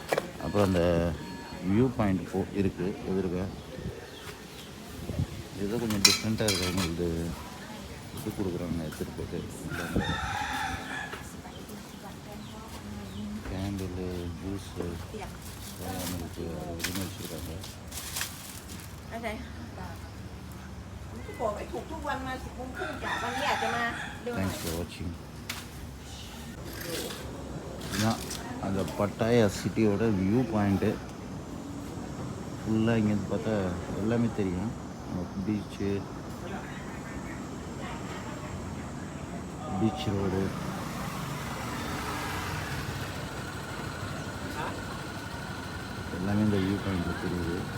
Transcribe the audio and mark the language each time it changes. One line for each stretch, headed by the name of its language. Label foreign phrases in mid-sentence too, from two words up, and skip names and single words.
Tamil: அப்புறம் அந்த
English: view point
Tamil: இருக்குது எதிர்க்க. ஏதோ கொஞ்சம் டிஃப்ரெண்ட்டாக இருக்காங்க. இது கொடுக்குறாங்க எடுத்துகிட்டு போய்ட்டு
English: candle juice milk
Tamil: அது இதுன்னு வச்சுருக்காங்க.
Thai: อะไรบอกไม่ถูกทุกวันมา10 โมงครึ่งจ้ะวันนี้อาจจะมาเร็วหน่อย
English: Thanks for watching.
Tamil: இதுதான் அந்த பட்டாயா சிட்டியோட
English: view point.
Tamil: ஃபுல்லாக இங்கேருந்து பார்த்தா எல்லாமே தெரியும்.
English: beach, beach road,
Tamil: எல்லாமே இந்த
English: view point
Tamil: தெரியுது.